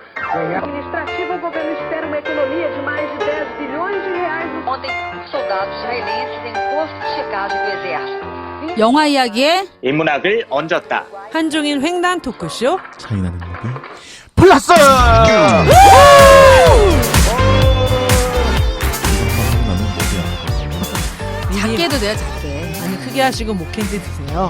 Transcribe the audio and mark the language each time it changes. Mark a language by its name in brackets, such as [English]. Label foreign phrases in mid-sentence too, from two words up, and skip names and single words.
[Portuguese] Administrativa, o governo espera uma economia de mais de 10 bilhões de reais no Ontem, soldados israelenses em posto de checagem do exército. [Korean] 영화 이야기에 인문학을 얹었다. 한중일 횡단 토크쇼. 차이나는 무비 플러스. 작게 해도 돼요, 작게. 아니 크게 하시고 목캔디 드세요.